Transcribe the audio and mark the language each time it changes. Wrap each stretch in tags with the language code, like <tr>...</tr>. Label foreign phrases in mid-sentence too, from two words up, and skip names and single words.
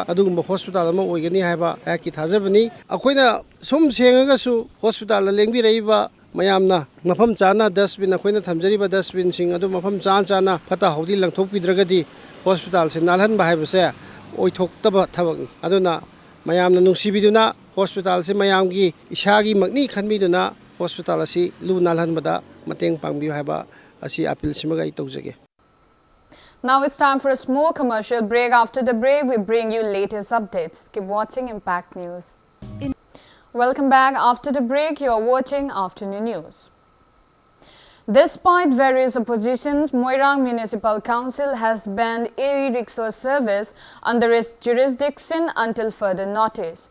<mni>adugumba hospital ama oigani haiba ki thajabani akoina sum sengaga su hospital la lengbi reiba mayamna mafam chana dustbin akoina thamjari ba dustbin sing adu mafam chana phata hodi langthok pidragadi hospital se nalhan ba haibase oithokta thabak aduna mayamna nungsibiduna hospital se mayamgi isagi magni khanbiduna hospital asi lu nalhan bada mateng pangbi haiba asi appeal simaga I tawjage.</mni> <en>Now it's time for a small commercial break. After the break, we bring you latest updates. Keep watching Impact News. Welcome back. After the break, you are watching Afternoon News. Despite various oppositions, Moirang Municipal Council has banned e-rickshaw service under its jurisdiction until further notice.</en>